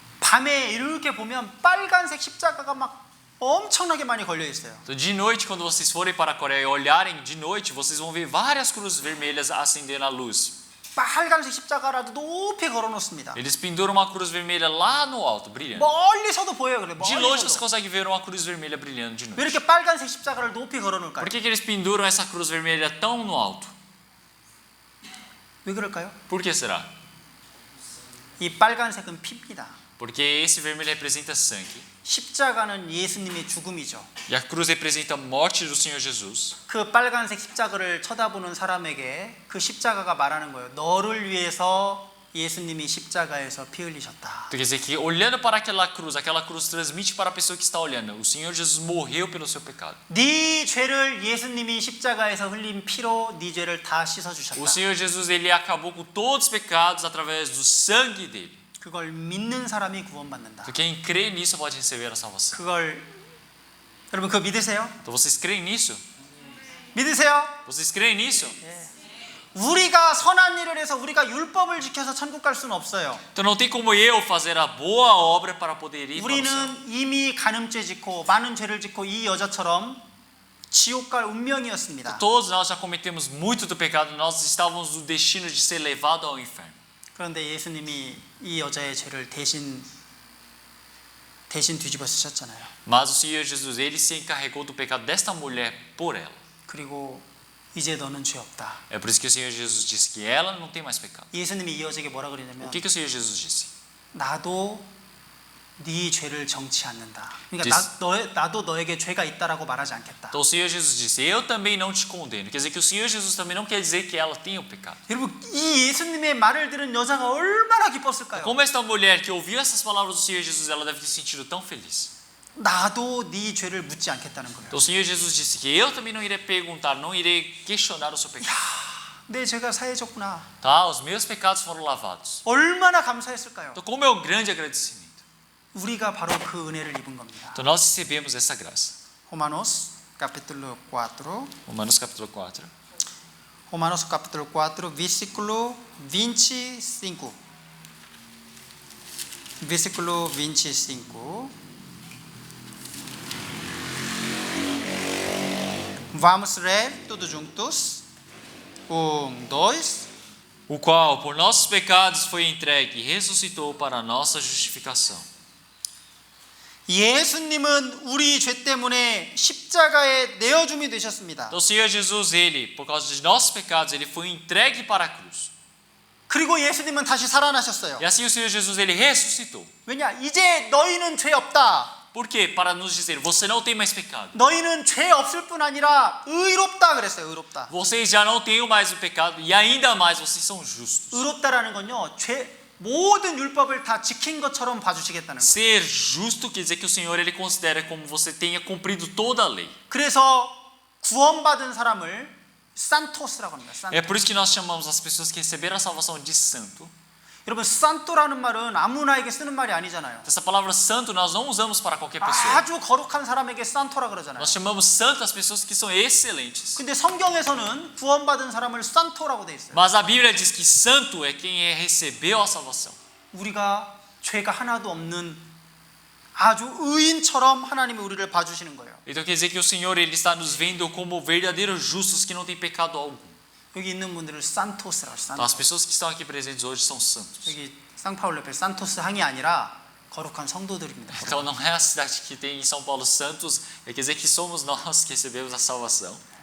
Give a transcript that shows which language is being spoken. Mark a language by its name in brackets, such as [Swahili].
[Korean] 밤에 이렇게 보면 빨간색 십자가가 막 엄청나게 많이 걸려 있어요. [Portuguese] Então, de noite, quando vocês forem para a Coreia e olharem de noite, vocês vão ver várias cruzes vermelhas acendendo a luz. [Korean] 빨간색 십자가라도 높이 걸어 놓습니다. [Portuguese] Eles penduram uma cruz vermelha lá no alto, brilhando. [Korean] 멀리서도 보여요. 그래. [Portuguese] De longe você consegue ver uma cruz vermelha brilhando de [Korean] 왜 [Portuguese] noite. [Korean] 이렇게 빨간색 십자가를 높이 걸어 놓을까요? [Portuguese] Por que eles penduram essa cruz vermelha tão no alto? [Korean] 왜 그럴까요? [Portuguese] Por que será? [Korean] 이 빨간색은 피입니다. [Portuguese] Porque esse vermelho representa sangue. [Korean] 십자가는 예수님의 죽음이죠. [Portuguese] E a cruz representa a morte do Senhor Jesus. [Korean] 그 빨간색 십자가를 쳐다보는 사람에게 그 십자가가 말하는 거예요. 너를 위해서 예수님이 십자가에서 피 흘리셨다. [Portuguese] Então, quer dizer que olhando para aquela cruz transmite para a pessoa que está olhando: o Senhor Jesus morreu pelo seu pecado. [Korean] 네 죄를 예수님이 십자가에서 흘린 피로 네 죄를 다 씻어 [Portuguese] O [Korean] 주셨다. [Portuguese] Senhor Jesus, ele acabou com todos os pecados através do sangue dele. [Korean] 그걸 믿는 사람이 구원받는다. [Portuguese] Então, quem crê nisso pode receber a salvação. [Korean] 그걸 여러분 그거 믿으세요? [Portuguese] Então, vocês creem nisso? [Korean] 믿으세요? [Portuguese] Vocês creem nisso? [Korean] 우리가 선한 일을 해서 우리가 율법을 지켜서 천국 갈 수는 없어요. [Portuguese] Então, não tem como eu fazer a boa obra para poder ir para o céu. [Korean] 우리는 이미 간음죄 짓고 많은 죄를 짓고 이 여자처럼 지옥 갈 운명이었습니다. [Portuguese] Todos nós já cometemos muito do pecado, nós estávamos no destino de ser levado ao inferno. [Korean] 그런데 예수님이 이 여자의 죄를 대신 뒤집어 쓰셨잖아요. [Portuguese] Mas o Senhor Jesus, ele se encarregou do pecado desta mulher por ela. [Korean] 그리고 이제 너는 죄 없다. [Portuguese] É por isso que o Senhor Jesus disse que ela não tem mais pecado. [Korean] 예수님이 이 여자에게 뭐라 [Portuguese] O [Korean] 그러냐면 [Portuguese] que o Senhor Jesus disse? [Korean] 나도 네 죄를 정치 않는다. 그러니까 [Portuguese] Diz- [Korean] 나도 너에게 죄가 있다라고 말하지 않겠다. [Portuguese] Então o Senhor Jesus disse: eu também não te condeno. Quer dizer que o Senhor Jesus também não quer dizer que ela tenha o pecado. [Korean] 여러분 이 예수님의 말을 들은 여자가 얼마나 기뻤을까요? [Portuguese] Como esta mulher que ouviu essas palavras do Senhor Jesus, ela deve ter sentido tão feliz. [Korean] 나도 네 죄를 묻지 않겠다는 거예요. [Portuguese] Então o Senhor Jesus disse que eu também não irei perguntar, não irei questionar o seu pecado. [Korean] 내 죄가 사해졌구나. [Portuguese] Tá, os meus pecados foram lavados. [Korean] 얼마나 감사했을까요? [Portuguese] Então como é o grande agradecimento. [Korean] 우리가 바로 그 은혜를 입은 겁니다. [Portuguese] Então nós recebemos essa graça. Romanos capítulo 4. Romanos capítulo 4. Romanos capítulo 4, versículo 25. Versículo 25. Vamos ler todos juntos. 1, 2. O qual por nossos pecados foi entregue e ressuscitou para a nossa justificação. [Korean] 예수님은 우리 죄 때문에 십자가에 내어줌이 되셨습니다. [Portuguese] Então o Senhor Jesus, ele, por causa de nossos pecados, ele foi entregue para a cruz. [Korean] 그리고 예수님은 다시 살아나셨어요. [Portuguese] E assim o Senhor Jesus, ele ressuscitou. [Korean] 왜냐? 이제 너희는 죄 없다. [Portuguese] Por quê? Para nos dizer: você não tem mais pecado. [Korean] 너희는 죄 없을 뿐 아니라 의롭다 그랬어요. 의롭다. [Portuguese] Vocês já não têm mais o pecado e ainda mais vocês são justos. [Korean] 의롭다라는 건요. 모든 율법을 다 지킨 것처럼 봐주시겠다는 거예요. [Portuguese] Ser justo quer dizer que o Senhor, ele considera como você tenha cumprido toda a lei. [Korean] 그래서 구원받은 사람을 산토스라고 합니다. 산토. [Portuguese] É por isso que nós chamamos as pessoas que receberam a salvação de santo. [Korean] 여러분 산토라는 말은 아무나에게 쓰는 말이 아니잖아요. [Portuguese] Essa palavra santo nós não usamos para qualquer pessoa. [Korean] 아주 거룩한 사람에게 산토라 그러잖아요. [Portuguese] Nós chamamos santo as pessoas que são excelentes. [Korean] 근데 성경에서는 구원받은 사람을 산토라고 돼 있어요. [Portuguese] Mas a Bíblia diz que santo é quem recebeu a salvação. [Korean] 우리가 죄가 하나도 없는 아주 의인처럼 하나님이 우리를 봐주시는 거예요. [Portuguese] Então quer dizer que o Senhor, ele está nos vendo como verdadeiros justos que não têm pecado algum. [Korean] 여기 있는 분들을 산토스라고 해요. [Portuguese] Então as pessoas que estão aqui presentes hoje são santos. [Korean] 여기 상파울로 옆에 산토스 항이 아니라 거룩한 성도들입니다. [Portuguese] Então não é a cidade que tem em São Paulo santos, quer dizer que somos nós que recebemos a salvação.